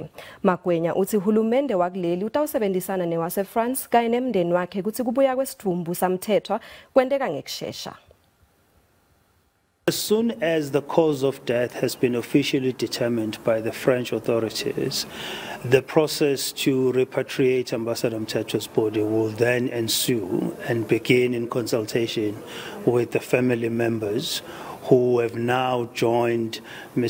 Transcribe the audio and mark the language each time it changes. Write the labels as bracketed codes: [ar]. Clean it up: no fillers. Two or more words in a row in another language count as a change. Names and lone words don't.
[ss] Magwenya uthi hulumende wakuleli utawusebenzisana newase-France kanye nemndeni wakhe ukuthi kubuya kwesithumbu saMthethwa kwenteka ngekushesha. [en] As soon as the cause of death has been officially determined by the French authorities, the process to repatriate Ambassador Mthethwa's body will then ensue and begin in consultation with the family members who have now joined Ms.